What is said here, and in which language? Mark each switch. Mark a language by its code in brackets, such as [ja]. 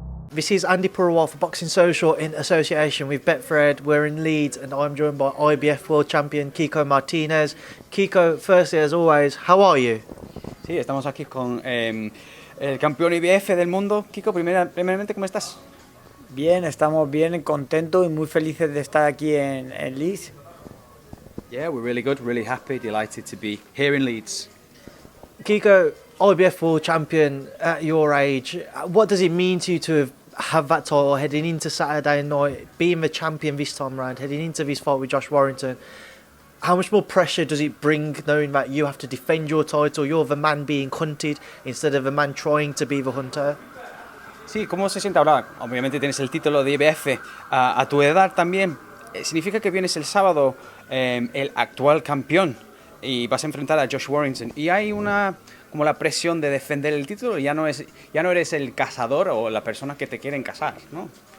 [en] This is Andy Purwell for Boxing Social in association with Betfred. We're in Leeds and I'm joined by IBF World Champion Kiko Martinez. Kiko, firstly, as always, how are you? [es] Sí, estamos aquí con el campeón IBF del mundo. Kiko, primeramente, ¿cómo estás? Bien, estamos bien, contentos y muy felices de estar aquí en Leeds. [en] Yeah, we're really good, really happy, delighted to be here in Leeds. Kiko, IBF World Champion at your age, what does it mean to you to have that title heading into Saturday night, being the champion this time round, heading into this fight with Josh Warrington? How much more pressure does it bring knowing that you have to defend your title, you're the man being hunted instead of the man trying to be the hunter? [es] Sí, ¿cómo se siente ahora? Obviamente tienes el título de IBF. A tu edad también, significa que vienes el sábado el actual campeón y vas a enfrentar a Josh Warrington. Y hay como la presión de defender el título, ya no eres el cazador o la persona que te quieren cazar, ¿no?